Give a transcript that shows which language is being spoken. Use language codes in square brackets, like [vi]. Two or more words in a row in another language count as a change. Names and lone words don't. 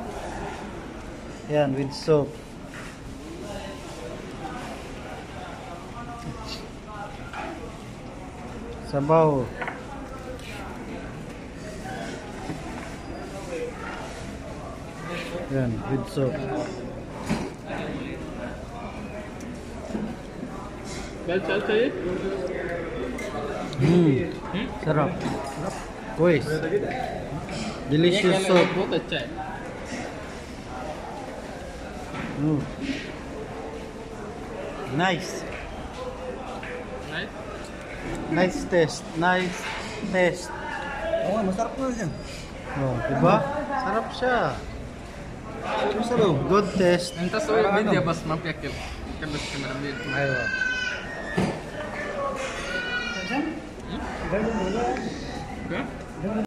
[tl] Yan, [en] with soup. [tl] Sabaw. Yan, [en] with soup. [hi] Chal चाहिए? [tl] Sarap. Guys. [en] Delicious soup. [hi] बहुत अच्छा है. [en] Nice. Nice. Nice taste. [tl] Oh, masarap na siya. Oh, diba? Sarap siya. Masarap. [en] Good taste. [ar] انت سوي فيديو بس ما بياكل. كان بس كاميرا فيديو. ايوه. Okay?